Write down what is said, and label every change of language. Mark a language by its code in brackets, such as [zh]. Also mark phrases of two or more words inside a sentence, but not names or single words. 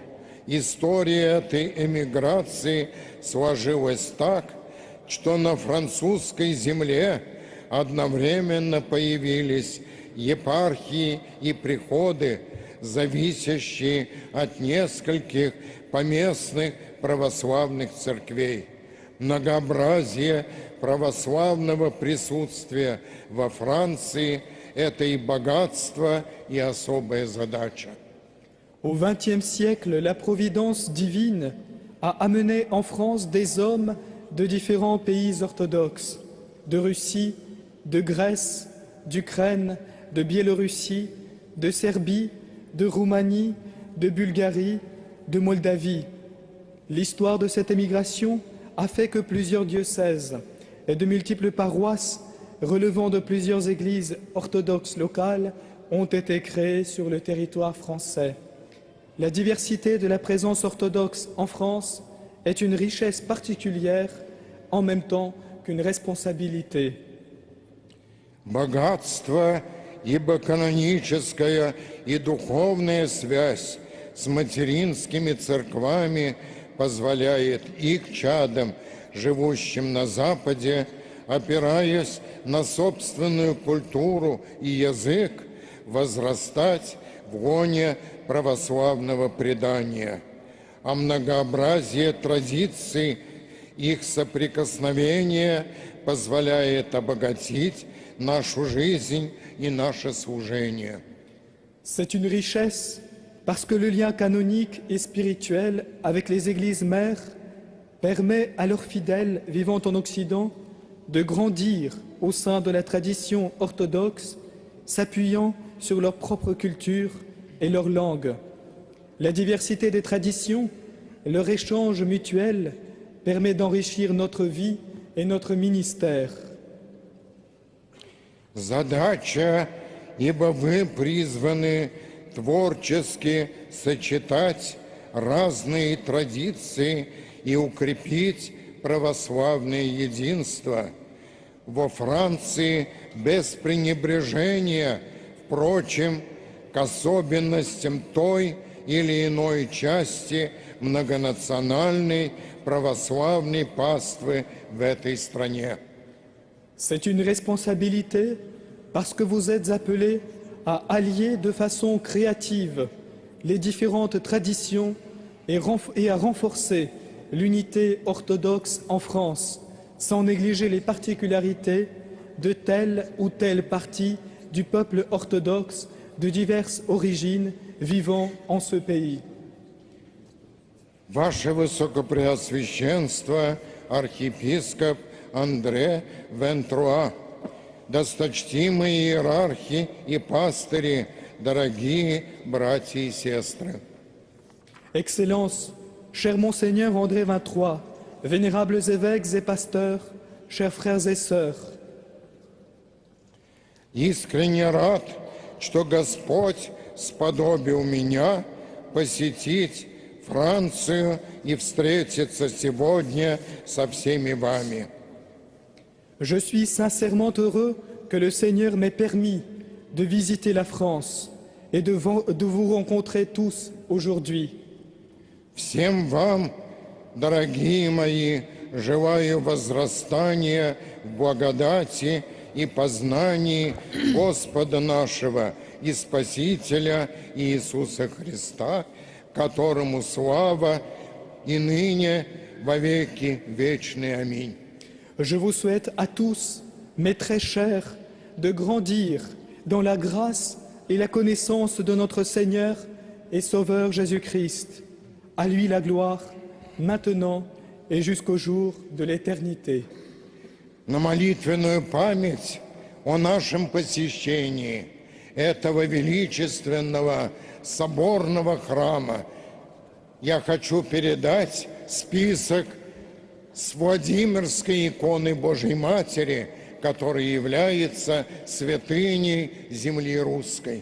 [ru] История этой эмиграции сложилась так, что на французской земле одновременно появились епархии и приходы, зависящие от нескольких поместных православных церквей. Многообразие православного присутствия во Франции – это и богатство, и особая задача. [fr] Au XXe siècle, la providence divine a amené en France des hommes de différents pays orthodoxes, de Russie, de Grèce, d'Ukraine, de Biélorussie, de Serbie, de Roumanie, de Bulgarie, de Moldavie. L'histoire de cette émigration a fait que plusieurs diocèses et de multiples paroisses relevant de plusieurs églises orthodoxes locales ont été créées sur le territoire français. La diversité de la présence orthodoxe en France est une richesse particulière en même temps qu'une responsabilité. [ru] Богатство, ибо каноническая и духовная связь с материнскими церквами позволяет их чадам, живущим на Западе, опираясь на собственную культуру и язык, возрастать в лоне православного предания, а многообразие традиций их соприкосновения позволяет обогатить нашу жизнь и наше служение. [fr] C'est une richesse parce que le lien canonique et spirituel avec les églises mères permet à leurs fidèles vivant en Occident de grandir au sein de la tradition orthodoxe, s'appuyant sur leur propre culture et leur langue. La diversité des traditions, leur échange mutuel permet d'enrichir notre vie et notre ministère. [ru] Задача, ибо вы призваны творчески сочетать разные традиции и укрепить православное единство. Во Франции без пренебрежения, впрочем, к особенностям той или иной части многонациональной православной паствы в этой стране. [fr] C'est une responsabilité parce que vous êtes appelés à allier de façon créative les différentes traditions et à renforcer l'unité orthodoxe en France, sans négliger les particularités de telle ou telle partie du peuple orthodoxe de diverses origines vivant en ce pays. [ru] Ваше Высокопреосвященство, архиепископ Андре Вентруа, досточтимые иерархи и пастыри, дорогие братья и сестры. [fr] Excellence, cher Monseigneur André XXIII, vénérables évêques et pasteurs, chers frères et sœurs, [ru] Искренне рад, что Господь сподобил меня посетить Францию и встретиться сегодня со всеми вами. [fr] je suis sincèrement heureux que le Seigneur m'ait permis de visiter la France et de vous rencontrer tous aujourd'hui. [ru] Всем вам, дорогие мои, желаю возрастания в благодати и познании Господа нашего и Спасителя Иисуса Христа, которому слава и ныне во веки вечные. Аминь. [fr] Je vous souhaite à tous, mes très chers, de grandir dans la grâce et la connaissance de notre Seigneur et Sauveur Jésus-Christ. À lui la gloire, maintenant et jusqu'au jour de l'éternité. [ru] На молитвенную память о нашем посещении этого величественного соборного храма я хочу передать список с Владимирской иконы Божьей Матери, которая является святыней земли русской.